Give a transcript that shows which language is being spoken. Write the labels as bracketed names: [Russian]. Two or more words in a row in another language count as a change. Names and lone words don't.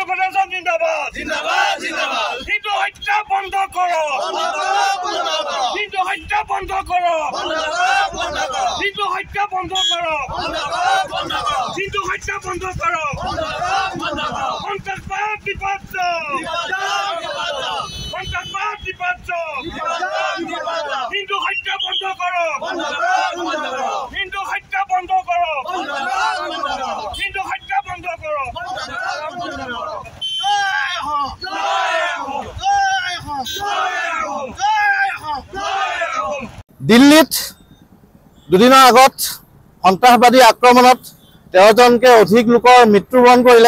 [Bangla] ফেডারেশন জিন্দাবাদ হিন্দু হত্যা বন্ধ করো হিন্দু হত্যা বন্ধ করো হিন্দু হত্যা বন্ধ করো হিন্দু হত্যা বন্ধ করো সন্ত্রাসবাদ বিপর্য সন্ত্রাসবাদ বিপর্য হিন্দু হত্যা বন্ধ করো হিন্দু হত্যা বন্ধ করো হিন্দু হত্যা বন্ধ করো [Assamese] দিল্লীত দুদিনৰ আগত সন্ত্ৰাসবাদী আক্ৰমণত 13জনকে অধিক লোকৰ মৃত্যুবৰণ কৰিলে।